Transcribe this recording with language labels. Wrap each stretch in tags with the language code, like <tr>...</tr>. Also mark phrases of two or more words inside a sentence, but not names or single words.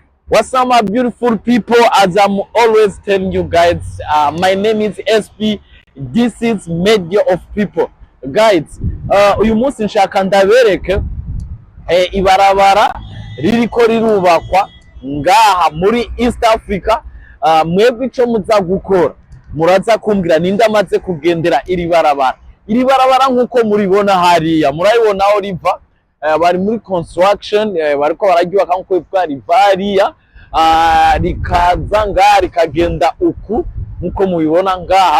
<en>What's up, my beautiful people? As I'm always telling you guys, my name is SP. This is Media of People. Guys,</en> <rn>uyu munsi nshaka ndabereke Ibarabara ririko rirubakwa ngaha muri East Africa. Mwebwe ico muza gukora muraza kumbwira ninde amaze kugendera iri barabara. Iri barabara nkuko muribona hariya, murabibona aho riva, bari muri construction, bariko bararyubaka nkuko bipfa rivariya, rikaza ngaha rikagenda uku nkuko mubibona ngaha.</rn>